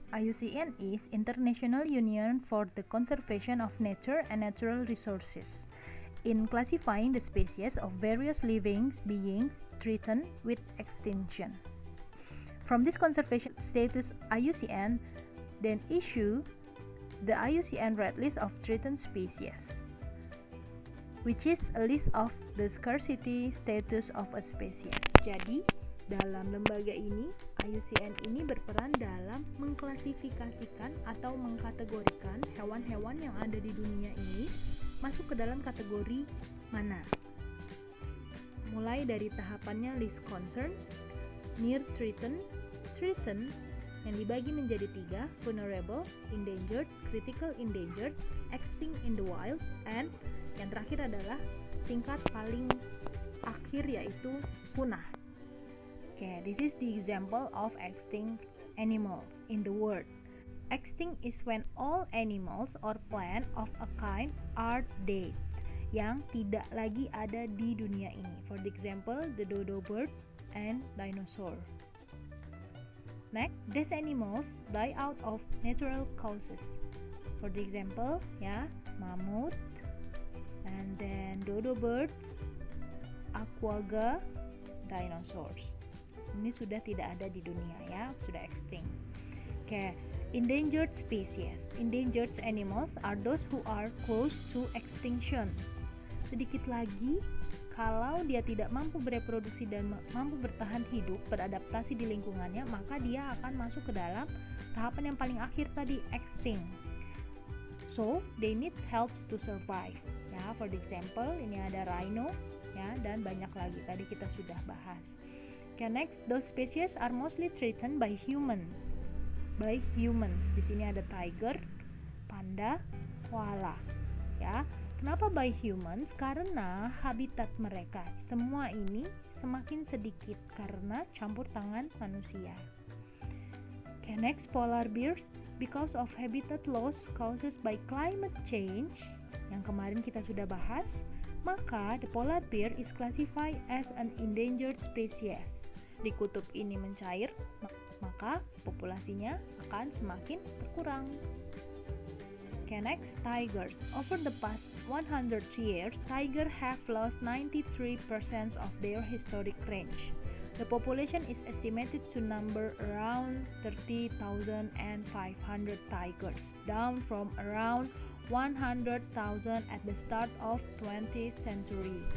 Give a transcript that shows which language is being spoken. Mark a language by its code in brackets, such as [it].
[en] IUCN is International Union for the Conservation of Nature and Natural Resources, in classifying the species of various living beings threatened with extinction. From this conservation status, IUCN then issue the IUCN Red List of Threatened Species, which is a list of the scarcity status of a species. [id] Jadi, dalam lembaga ini, IUCN ini berperan dalam mengklasifikasikan atau mengkategorikan hewan-hewan yang ada di dunia ini masuk ke dalam kategori mana. Mulai dari tahapannya list concern, near threatened, threatened, yang dibagi menjadi 3, vulnerable, endangered, critical endangered, extinct in the wild, and yang terakhir adalah tingkat paling akhir yaitu punah. [en] Okay, this is the example of extinct animals in the world. Extinct is when all animals or plant of a kind are dead, [id] yang tidak lagi ada di dunia ini. [en] For the example, the dodo bird and dinosaur. Next, these animals die out of natural causes. For the example, mammoth, and then dodo birds, aquaga, dinosaurs. [id] Ini sudah tidak ada di dunia sudah extinct. [en] Okay, endangered species. Endangered animals are those who are close to extinction. [id] Sedikit lagi, kalau dia tidak mampu bereproduksi dan mampu bertahan hidup, beradaptasi di lingkungannya, maka dia akan masuk ke dalam tahapan yang paling akhir tadi, extinct. [en] So, they need helps to survive. For the example, [id] ini ada rhino, dan banyak lagi. Tadi kita sudah bahas. [en] Okay, next, those species are mostly threatened by humans. By humans. [id] Di sini ada tiger, panda, koala. Kenapa [en] by humans? [id] Karena habitat mereka semua ini semakin sedikit karena campur tangan manusia. [en] Okay, next, polar bears. Because of habitat loss caused by climate change, [id] yang kemarin kita sudah bahas, [en] maka the polar bear is classified as an endangered species. [id] Di kutub ini mencair, maka populasinya akan semakin berkurang. [en] Okay, next, tigers. Over the past 100 years, tigers have lost 93% of their historic range. The population is estimated to number around 30,500 tigers, down from around 100,000 at the start of 20th century.